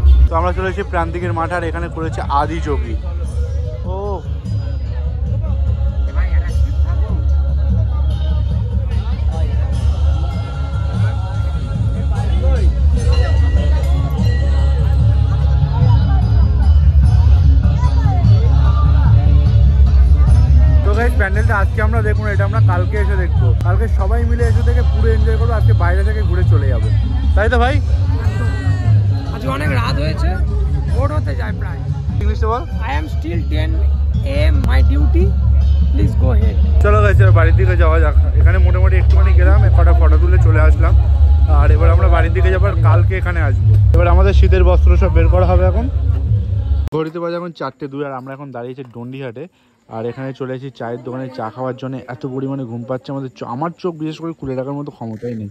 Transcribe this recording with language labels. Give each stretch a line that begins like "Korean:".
Bangla: তো আমরা চলে এসেছি প্রান্তিকের মাঠ, আর এখানে করেছে আদি যোগী। ও প্যান্ডেলটা আজকে আমরা দেখুন, এটা আমরা কালকে এসে দেখবো। কালকে সবাই মিলে এসে থেকে পুরো এনজয় করবো, আজকে বাইরে থেকে ঘুরে চলে যাবো, তাই তো ভাই? আজকে অনেক রাত হয়েছে, ভোর হতে যায় প্রায়। ইংলিশে বল।
English: I am still 10 AM my duty, please go ahead.
Bangla: চলো গাইস, বাড়ির দিকে যাওয়া যাক। এখানে মোটামুটি একটুখানি গেলাম, কটা ফটো তুলে চলে আসলাম, আর এবার আমরা বাড়ির দিকে যাবো, কালকে এখানে আসবো। এবার আমাদের শীতের বস্ত্র সব বের করা হবে। এখন ঘড়িতে বাজে এখন 4:02, আর আমরা এখন দাঁড়িয়েছি ডন্ডিহাটে। আর এখানে চলে এসেছি চায়ের দোকানে চা খাওয়ার জন্য। এত পরিমাণে ঘুম পাচ্ছে আমাদের, আমার চোখ বিশেষ করে খুলে রাখার মতো ক্ষমতাই নেই।